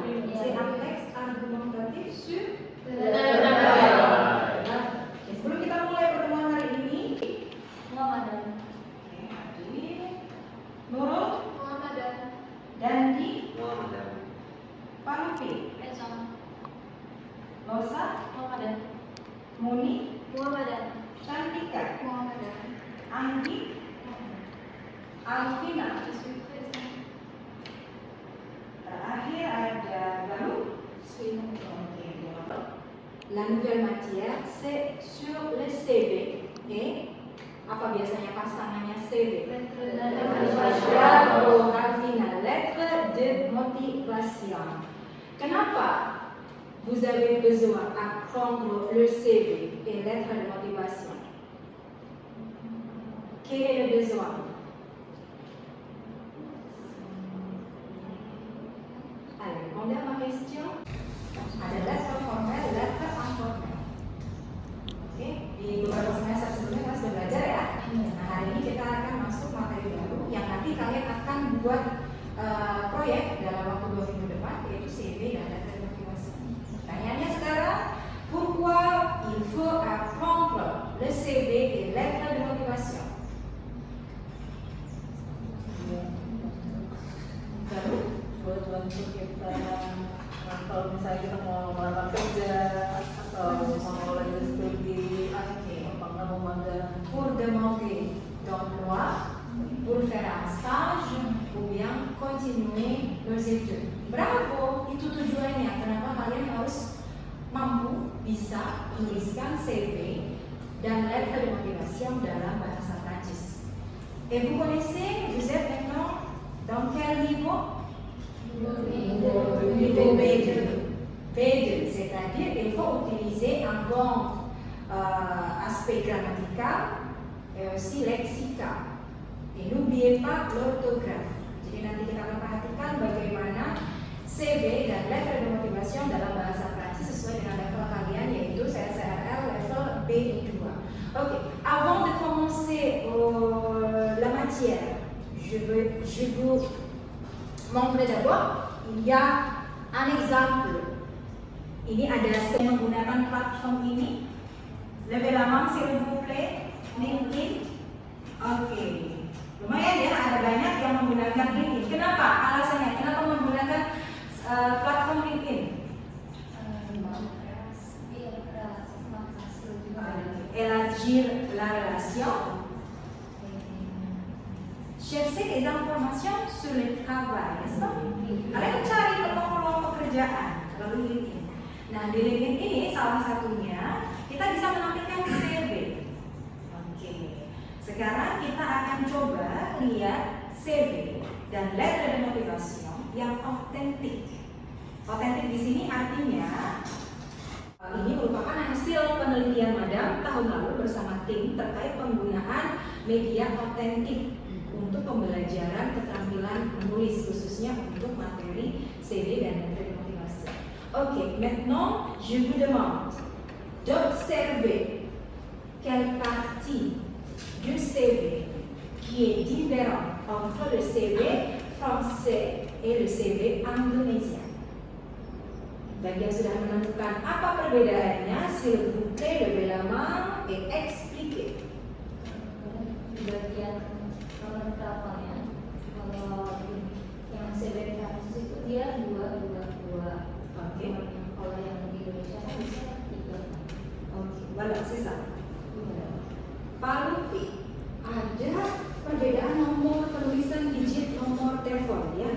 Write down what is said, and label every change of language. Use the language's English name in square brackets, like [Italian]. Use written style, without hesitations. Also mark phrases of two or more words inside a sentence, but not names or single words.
[French] C'est un texte argumentatif sur [Indonesian] sebelum kita mulai pertemuan hari ini, Muhammadan. Oke, hadir Nurul, Muhammadan. Dandi, Muhammadan. Palupi, Esam. Losa, Muhammadan. Muni, Muhammadan. Cantika, Muhammadan. Anggi, Alvina. Terakhir ada Galuh. [French] La nouvelle matière c'est sur le CV. [Indonesian] Et apa biasanya pasangannya CV? Bravo, Alvina. [French] Lettre de motivation. Kenapa vous avez besoin d'apprendre le CV et lettre de motivation? Quel est le besoin? Allez, répondez à ma question. Ada lettre formel, lettre informel. [Indonesian] Oke, di beberapa semester sebelumnya kita sudah belajar ya. Nah, hari ini kita akan masuk materi baru yang nanti kalian akan buat proyek dalam waktu 2 minggu depan, yaitu CV dan [French] lettre de motivation. [Indonesian] Pertanyaannya sekarang, [French] pourquoi il faut apprendre le CV et lettre de motivation? [Indonesian] Baru? Buat bantu kita, kalau misalnya kita mau melamar kerja atau mau lanjut studi, apakah mau magang, [French] Pour demander d'emploi, pour faire un stage, ou bien continuer leurs études. Bravo, [Indonesian] itu tujuannya. Kenapa kalian harus mampu bisa menuliskan CV dan [French] lettre de motivation [Indonesian] dalam bahasa Prancis. [French] Et vous connaissez, vous êtes maintenant dans quel niveau? Niveau B2. B2, c'est-à-dire il faut utiliser un bon aspect grammatical et aussi lexical. Et n'oubliez pas l'orthographe. [Indonesian] Jadi nanti kita akan perhatikan bagaimana CV dan [French] lettre de motivation [Indonesian] dalam bahasa Prancis sesuai dengan level kalian, yaitu CSRL level B2. [French] Ok, avant de commencer la matière, je vous montrer d'abord, il y a un exemple [Indonesian] Ini ada yang menggunakan platform ini. [French] Levez la main s'il vous plaît. [Indonesian] LinkedIn. Oke. Lumayan ya, ada banyak yang menggunakan LinkedIn. Kenapa? Alasannya kenapa menggunakan platform LinkedIn? [French] Élargir la relation. Chercher des informations sur le travail, n'est-ce pas? [Indonesian] Kalian mencari peluang pekerjaan melalui LinkedIn. Nah, di LinkedIn ini salah satunya kita bisa menampilkan CV. Oke. Sekarang kita akan coba lihat CV dan [French] lettre de motivation [Indonesian] yang otentik. Otentik di sini artinya ini merupakan hasil penelitian Madam tahun lalu bersama tim terkait penggunaan media otentik untuk pembelajaran keterampilan menulis khususnya untuk materi CV dan materi motivasi. Oke, [French] maintenant je vous demande d'observer quelle partie du CV qui est différente entre le CV français et le CV indonésien. [Indonesian] Bagi yang sudah menemukan apa perbedaannya, [French] s'il vous plaît, levez la main et expliquez. [Indonesian] Bagian pertama kalau yang CV Prancis itu dia dua. Oke. Kalau yang di Indonesia kan bisa 3. Oke, [French] voilà, c'est ça. [Indonesian] Pak Lutfi, ada perbedaan nomor penulisan digit nomor telepon ya.